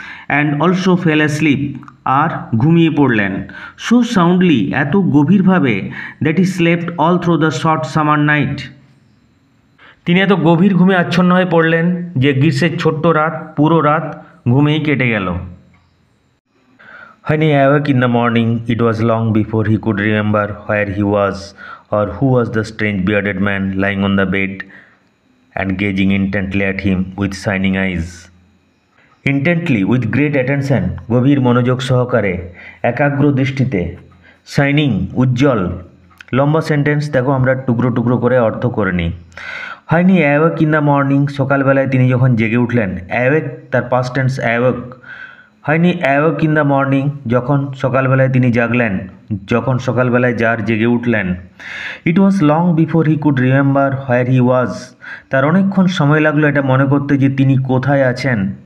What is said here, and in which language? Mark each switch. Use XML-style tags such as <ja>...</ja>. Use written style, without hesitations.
<en>and also fell asleep,</en> <bn>আর ঘুমিয়ে পড়লেন।</bn> <en>so soundly,</en> <bn>এত গভীরভাবে,</bn> <en>that he slept all through the short summer night,</en> <bn>তিনি এত গভীর ঘুমে আচ্ছন্ন হয়ে পড়লেন যে গ্রীষ্মের ছোট্ট রাত, পুরো রাত ঘুমেই কেটে গেল।</bn> <en>When he awoke in the morning, it was long before he could remember where he was or who was the strange bearded man lying on the bed and gazing intently at him with shining eyes. Intently, with great attention,</en> <bn>গভীর মনোযোগ সহকারে, একাগ্র দৃষ্টিতে, shining, উজ্জ্বল। লম্বা sentence, দেখো আমরা টুকরো টুকরো করে অর্থ করে নিই।</bn> <en>When he awoke in the morning,</en> <bn>সকালবেলায় তিনি যখন জেগে উঠলেন। অ্যাওয়েক তার past tense awake.</bn> <en>When he awoke in the morning,</en> <bn>যখন সকালবেলায় তিনি জাগলেন, যখন সকালবেলায় জার জেগে উঠলেন।</bn> <en>It was long before he could remember where he was,</en> <bn>তার অনেকক্ষণ সময় লাগলো এটা মনে করতে যে তিনি কোথায় আছেন।</bn>